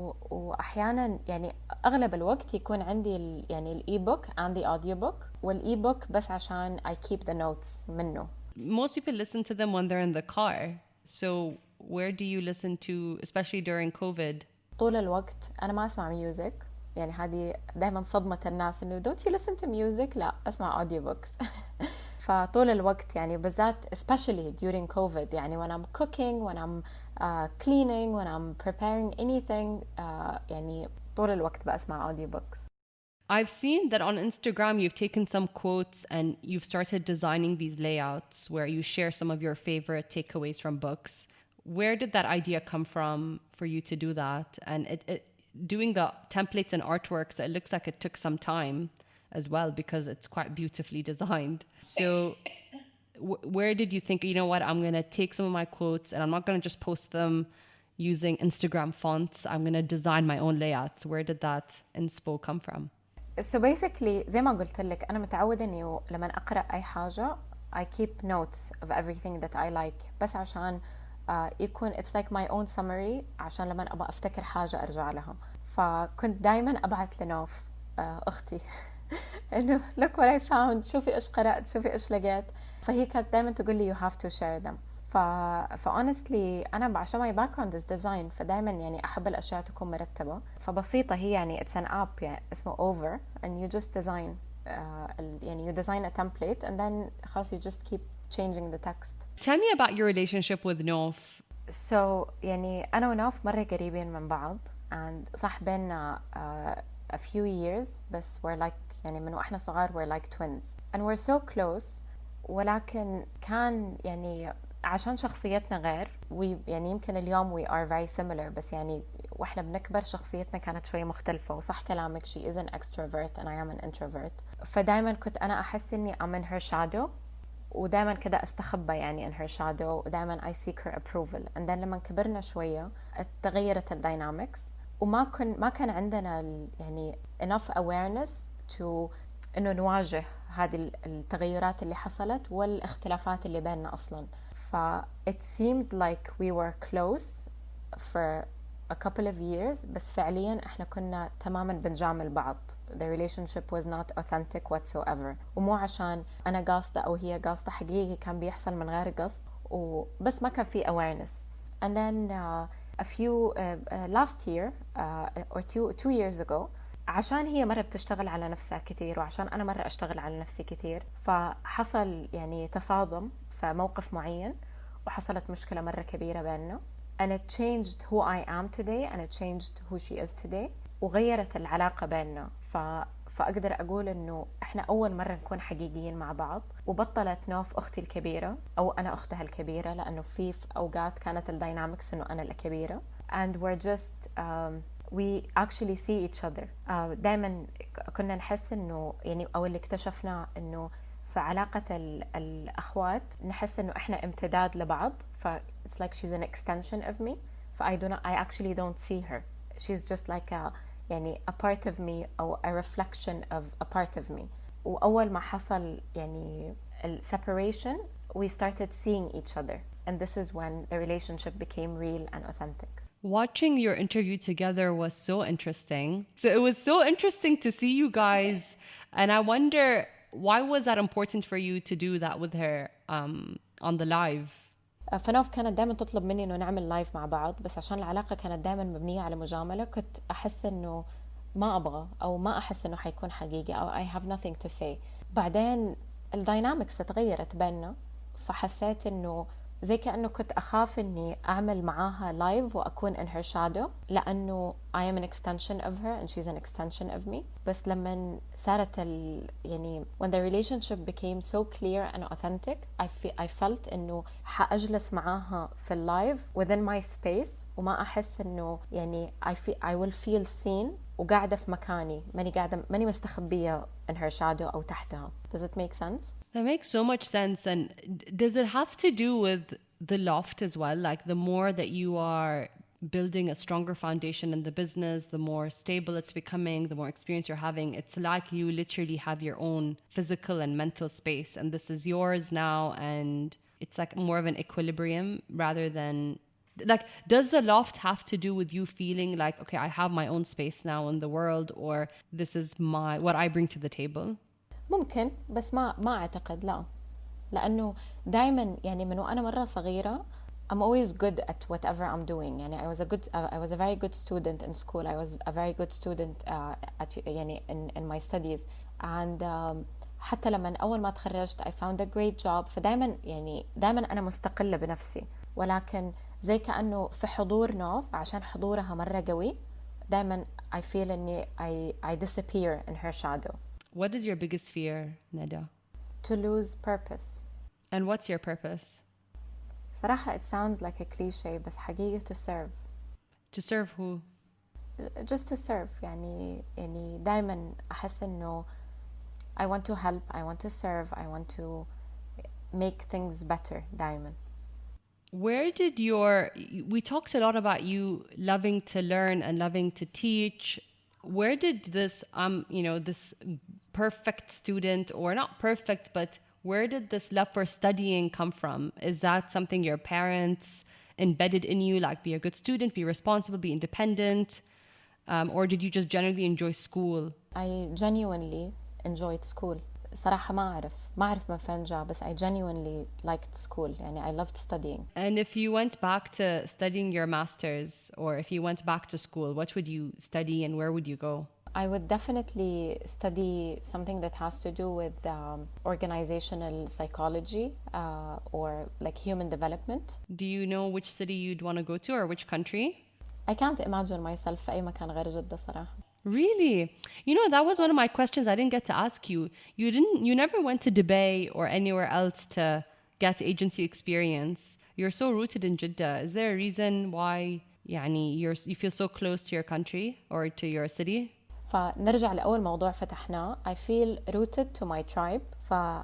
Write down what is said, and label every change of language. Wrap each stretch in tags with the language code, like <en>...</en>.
<ar>وأحيانا يعني أغلب الوقت يكون عندي يعني الإي بوك عندي audio book والإي بوك بس عشان</ar> <en>I keep the notes</en> <ar>منه.</ar> <en>Most people listen to them when they're in the car. So where do you listen to, especially during COVID?</en> <ar>طول الوقت أنا ما أسمع ميوزك. يعني هذه دائما صدمة الناس إنه</ar> <en>don't you listen to music؟</en> <ar>لا أسمع audio books. فطول الوقت يعني بالذات</ar> <en>especially during COVID يعني when I'm cooking, when I'm cleaning, when I'm preparing anything</en> <ar>يعني طول الوقت بسمع</ar> <en>audio books. I've seen that on Instagram you've taken some quotes and you've started designing these layouts where you share some of your favorite takeaways from books. Where did that idea come from for you to do that? And doing the templates and artworks, it looks like it took some time as well because it's quite beautifully designed. So where did you think, you know what, I'm going to take some of my quotes and I'm not going to just post them using Instagram fonts. I'm going to design my own layouts. Where did that inspo come from? So basically</en> <ar>زي ما قلت لك أنا متعودة إنه لما أقرأ أي حاجة</ar> <en>I keep notes of everything that I like</en> <ar>بس عشان يكون</ar> <en>it's like my own summary</en> <ar>عشان لما أبغى أفتكر حاجة أرجع لها. فكنت دايما أبعت لنوف أختي إنه</ar> <en>look what I found</en> <ar>شوفي إيش قرأت شوفي إيش لقيت. فهي كانت دايما تقول لي</ar> <en>you have to share them.</en> <ar>honestly أنا عشان</ar> <en>my background is design</en> <ar>فدايما يعني أحب الأشياء تكون مرتبة. فبسيطة هي يعني</ar> <en>it's an app يعني اسمه over and you just design يعني you design a template and then خلاص you just keep changing the text. Tell me about your relationship with Nof.</en> <ar>So يعني أنا ونوف مرة قريبين من بعض and صح بيننا a few years بس we're like يعني من وإحنا صغار</ar> <en>we're like twins and we're so close.</en> <ar>ولكن كان يعني عشان شخصيتنا غير يعني يمكن اليوم</ar> <en>we are very similar</en> <ar>بس يعني واحنا بنكبر شخصيتنا كانت شوية مختلفة. وصح كلامك</ar> <en>she is an extrovert and I am an introvert.</en> <ar>فدايما كنت أنا أحس إني</ar> <en>I'm in her shadow</en> <ar>ودايما كده استخبى يعني</ar> <en>in her shadow</en> <ar>ودايما</ar> <en>I seek her approval.</en> <ar>and then لما كبرنا شوية تغيرت الدينامكس ما كان عندنا يعني</ar> <en>enough awareness to</en> <ar>إنه نواجه هذه التغيرات اللي حصلت والاختلافات اللي بيننا أصلا.</ar> <en>it seemed like we were close for a couple of years</en> <ar>بس فعليا احنا كنا تماما بنجامل بعض.</ar> <en>The relationship was not authentic whatsoever.</en> <ar>ومو عشان أنا قاصدة أو هي قاصدة، حقيقي كان بيحصل من غير قصد وبس ما كان في awareness.</ar> <en>And then a few last year or two years ago،</en> <ar>عشان هي مرة بتشتغل على نفسها كتير وعشان أنا مرة أشتغل على نفسي كتير، فحصل يعني تصادم في موقف معين وحصلت مشكلة مرة كبيرة بيننا.</ar> <en>And it changed who I am today and it changed who she is today.</en> <ar>وغيرت العلاقة بيننا. فأقدر أقول إنه إحنا أول مرة نكون حقيقيين مع بعض. وبطلت نوف أختي الكبيرة أو أنا أختها الكبيرة، لأنه في أوقات كانت الداينامكس إنه أنا الكبيرة.</ar> <en>And we're just we actually see each other.</en> <ar>دائما كنا نحس إنه يعني أو اللي اكتشفنا إنه في علاقة الأخوات نحس إنه إحنا امتداد لبعض.</ar> <en>It's like she's an extension of me. I actually don't see her. She's just like يعني a part of me أو a reflection of a part of me.</en> <ar>وأول ما حصل يعني</ar> <en>separation we started seeing each other, and this is when the relationship became real and authentic. Watching your interview together was so interesting. So it was so interesting to see you guys, and I wonder why was that important for you to do that with her on the live?</en> <ar>فنوف كانت دائما تطلب مني انه نعمل لايف مع بعض، بس عشان العلاقة كانت دائما مبنية على مجاملة كنت احس انه ما ابغى او ما احس انه حيكون حقيقي او</ar> <en>I have nothing to say.</en> <ar>بعدين الداينامكس تغيرت بيننا، فحسيت انه زي كأنه كنت أخاف إني أعمل معاها لايف وأكون</ar> <en>in her shadow،</en> <ar>لأنه</ar> <en>I am an extension of her and she's an extension of me.</en> <ar>بس لما صارت يعني</ar> <en>when the relationship became so clear and authentic</en> <ar>I felt إنه حأجلس معاها في اللايف</ar> <en>within my space</en> <ar>وما أحس إنه يعني</ar> <en>I will feel seen</en> <ar>وقاعدة في مكاني، ماني مستخبية</ar> <en>in her shadow</en> <ar>أو تحتها.</ar> <en>Does it make sense? That makes so much sense. And does it have to do with the loft as well? Like the more that you are building a stronger foundation in the business, the more stable it's becoming, the more experience you're having, it's like you literally have your own physical and mental space and this is yours now, and it's like more of an equilibrium rather than like, does the loft have to do with you feeling like, okay, I have my own space now in the world, or this is what I bring to the table?</en> <ar>ممكن، بس ما أعتقد، لا، لأنه دائما يعني من وأنا مرة صغيرة</ar> <en>I'm always good at whatever I'm doing. يعني I was a very good student in school. I was a very good student يعني in my studies. And</en> <ar>حتى لما أول ما تخرجت</ar> <en>I found a great job.</en> <ar>فدائما يعني دائما أنا مستقلة بنفسي، ولكن زي كأنه في حضور نوف عشان حضورها مرة قوي دائما I feel إني</ar> <en>I disappear in her shadow. What is your biggest fear, Neda? To lose purpose. And what's your purpose? صراحة it sounds like a cliche بس حقيقة to serve. To serve who? Just to serve.</en> <ar>يعني دايما أحس إنه</ar> <en>I want to help, I want to serve, I want to make things better دايما. Where did we talked a lot about you loving to learn and loving to teach. Where did this this perfect student, or not perfect, but where did this love for studying come from? Is that something your parents embedded in you, like be a good student, be responsible, be independent, or did you just generally enjoy school? I genuinely enjoyed school.</en> <ar>صراحة ما أعرف من فين جاء، بس</ar> <en>I genuinely liked school. يعني I loved studying. And if you went back to studying your master's, or if you went back to school, what would you study and where would you go? I would definitely study something that has to do with organizational psychology or like human development. Do you know which city you'd want to go to or which country? I can't imagine myself</en> <ar>في أي مكان غير جدة صراحة.</ar> <en>Really? You know, that was one of my questions I didn't get to ask you. You never went to Dubai or anywhere else to get agency experience. You're so rooted in Jeddah. Is there a reason why يعني you feel so close to your country or to your city?</en> <ar>فنرجع لأول موضوع فتحناه.</ar> <en>I feel rooted to my tribe. ف</en>